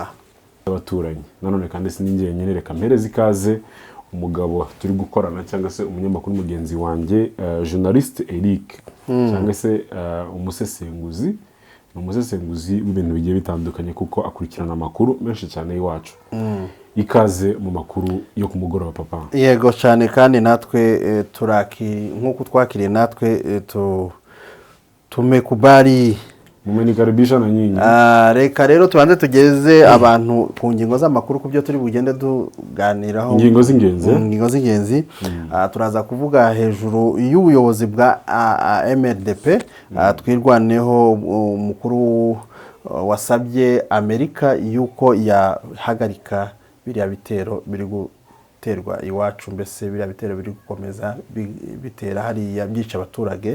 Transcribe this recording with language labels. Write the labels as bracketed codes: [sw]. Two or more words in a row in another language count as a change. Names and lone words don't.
[rw] Abaturanyi nanone kandi siningiye nyene, reka mpereze ikaze umugabo turi gukorana cyangwa se umunyamakuru mugenzi wanjye, journaliste Eric cyangwa se umusesenguzi w'ibintu bigiye bitandukanye kuko akurikirana amakuru menshi cyane y'iwacu. Ikaze mu makuru yo kumugoroba papa. Yego cyane, kandi natwe nkuko twakiriye natwe tumekubali [sw] mumenikaribisha na nyinyi. [rw] Reka rero tubanze tugeze abantu ku ngingo z'amakuru ku byo turi bugende tuganiraho. Ingingo z'ingenzi turaza kuvuga hejuru y'ubuyobozi bwa MRDP. Twirwaneho umukuru wasabye Amerika yuko yahagarika biriya bitero biri guterwa iwacu, mbese biriya bitero biri gukomeza bitera hariya byica abaturage.